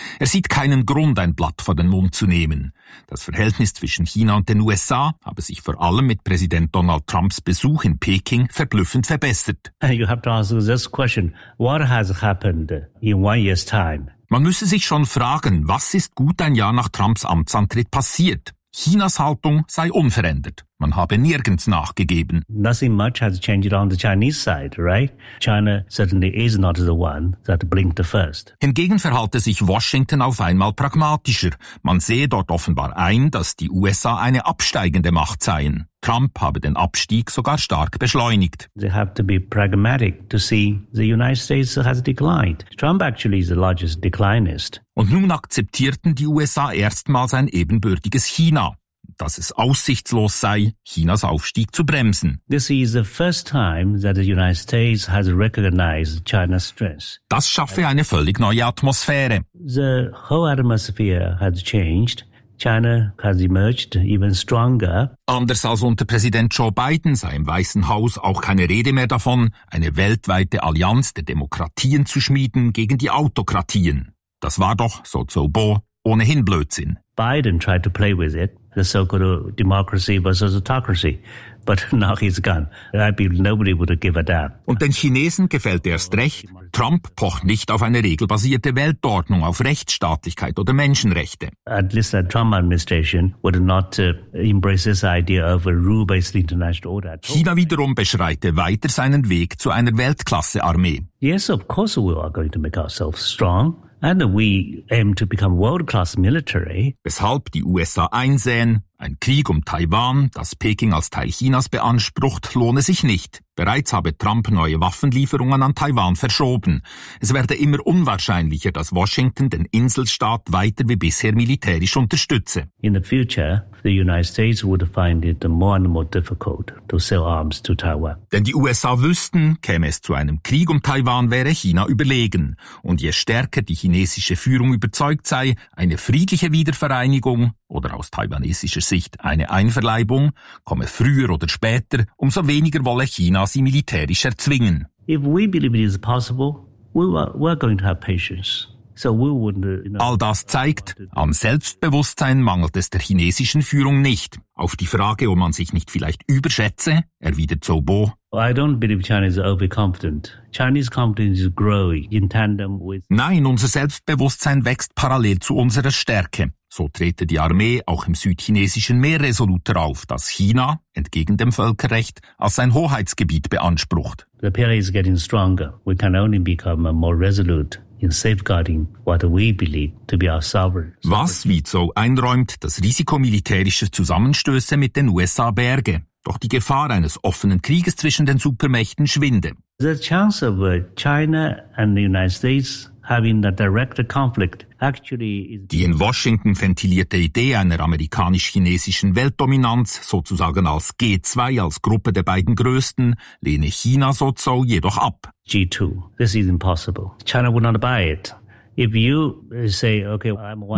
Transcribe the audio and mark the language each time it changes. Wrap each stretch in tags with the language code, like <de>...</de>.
<de>Er sieht keinen Grund, ein Blatt vor den Mund zu nehmen. Das Verhältnis zwischen China und den USA habe sich vor allem mit Präsident Donald Trumps Besuch in Peking verblüffend verbessert.</de> <en>You have to ask this question. What has happened in one year's time?</en> <de>Man müsse sich schon fragen, was ist gut ein Jahr nach Trumps Amtsantritt passiert? Chinas Haltung sei unverändert. Man habe nirgends nachgegeben.</de> <en>Nothing much has changed on the Chinese side, right? China certainly is not the one that blinked the first.</en> <de>Hingegen verhalte sich Washington auf einmal pragmatischer. Man sehe dort offenbar ein, dass die USA eine absteigende Macht seien. Trump habe den Abstieg sogar stark beschleunigt.</de> <en>They have to be pragmatic to see the United States has declined. Trump actually is the largest declinist.</en> <de>Und nun akzeptierten die USA erstmals ein ebenbürtiges China. Dass es aussichtslos sei, Chinas Aufstieg zu bremsen.</de> <en>This is the first time that the United States has recognized China's stress.</en> <de>Das schaffe eine völlig neue Atmosphäre.</de> <en>The whole atmosphere has changed. China has emerged even stronger.</en> <de>Anders als unter Präsident Joe Biden sei im Weißen Haus auch keine Rede mehr davon, eine weltweite Allianz der Demokratien zu schmieden gegen die Autokratien. Das war doch, so Zhou Bo, ohnehin Blödsinn.</de> <en>Biden tried to play with it. The so-called democracy versus autocracy. But now he's gone. I believe nobody would give a damn.</en> <de>Und den Chinesen gefällt erst recht. Trump pocht nicht auf eine regelbasierte Weltordnung, auf Rechtsstaatlichkeit oder Menschenrechte.</de> <en>At least the Trump administration would not embrace this idea of a rule-based international order.</en> <de>China wiederum beschreite weiter seinen Weg zu einer Weltklasse-Armee.</de> <en>Yes, of course we are going to make ourselves strong. And we aim to become world-class military.</en> <de>Weshalb die USA einsehen, ein Krieg um Taiwan, das Peking als Teil Chinas beansprucht, lohne sich nicht. Bereits habe Trump neue Waffenlieferungen an Taiwan verschoben. Es werde immer unwahrscheinlicher, dass Washington den Inselstaat weiter wie bisher militärisch unterstütze.</de> <en>In the future, the United States would find it more and more difficult to sell arms to Taiwan.</en> <de>Denn die USA wüssten, käme es zu einem Krieg um Taiwan, wäre China überlegen. Und je stärker die chinesische Führung überzeugt sei, eine friedliche Wiedervereinigung oder aus taiwanesischer Sicht eine Einverleibung, komme früher oder später, umso weniger wolle China sie militärisch erzwingen.</de> <en>If we believe it is possible, we're going to have patience. So we wouldn't, you know,</en> <de>all das zeigt, am Selbstbewusstsein mangelt es der chinesischen Führung nicht. Auf die Frage, ob man sich nicht vielleicht überschätze, erwidert Zhou Bo.</de> <en>I don't believe China is overconfident. Chinese confidence is growing in tandem with.</en> <de>Nein, unser Selbstbewusstsein wächst parallel zu unserer Stärke. So trete die Armee auch im südchinesischen Meer resoluter auf, das China, entgegen dem Völkerrecht, als sein Hoheitsgebiet beansprucht.</de> <en>The imperium is getting stronger. We can only become more resolute in safeguarding what we believe to be our sovereign.</en> <de>Was, wie Zhou einräumt, das Risiko militärischer Zusammenstöße mit den USA berge. Doch die Gefahr eines offenen Krieges zwischen den Supermächten schwinde.</de> <en>The chance of China and the United States having a direct conflict actually is.</en> <de>Die in Washington ventilierte Idee einer amerikanisch-chinesischen Weltdominanz, sozusagen als G2, als Gruppe der beiden Größten, lehne China, so Zhou, jedoch ab.</de> <en>G2, this is impossible. China would not buy it. If you say, okay, I'm one.</en>